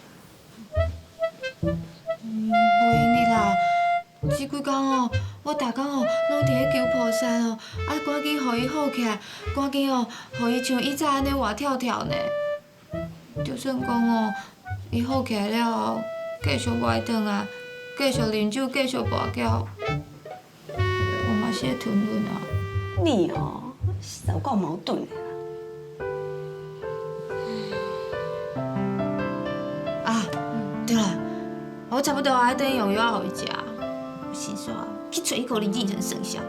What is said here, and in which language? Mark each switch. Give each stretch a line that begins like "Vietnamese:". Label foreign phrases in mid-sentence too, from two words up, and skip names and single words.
Min Nan Chinese: 袂用哩啦，这几工哦，我逐工哦拢伫咧求菩萨哦，啊赶紧互伊好起来，赶紧哦，互伊像以前安尼活跳跳呢。就算讲哦，伊好起来了后，继续歪转啊，继续啉酒，继续跋筊，我嘛是会吞忍啊。你哦，实在有够矛盾的啦。啊，对了，我差不多爱等用药互伊食，先煞去找一个林敬成算账。